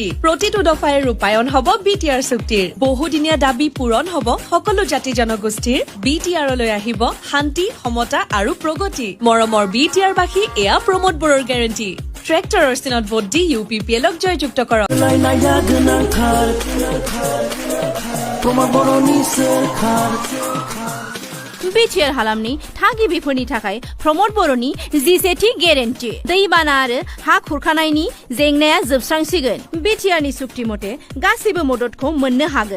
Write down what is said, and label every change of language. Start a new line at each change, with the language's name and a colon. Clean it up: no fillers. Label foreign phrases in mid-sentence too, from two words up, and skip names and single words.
Assamese: প্ৰতিটো দফাই ৰূপায়ণ হ'ব BTR চুক্তিৰ। বহুদিনীয়া দাবী পূৰণ হ'ব সকলো জাতি জনগোষ্ঠীৰ। BTRলৈ আহিব শান্তি, সমতা আৰু প্ৰগতি। মৰমৰ BTR বাসী, এয়া প্ৰমোদ বড়োৰ গ্যাৰান্টি। ট্ৰেক্টৰৰ চিনত ভোট দি UPPLক জয়যুক্ত কৰক।
Bodo: BTR हालामनि थागिबिफोरनि थाखाय प्रमोद बड़ोनि जिसेथि गेरेन्टि। दैबाना आरो हा खुरखानायनि जेंनाया जोबस्रांसिगोन। BTR नि सुक्ति मथे गासैबो मददखौ मोननो हागोन।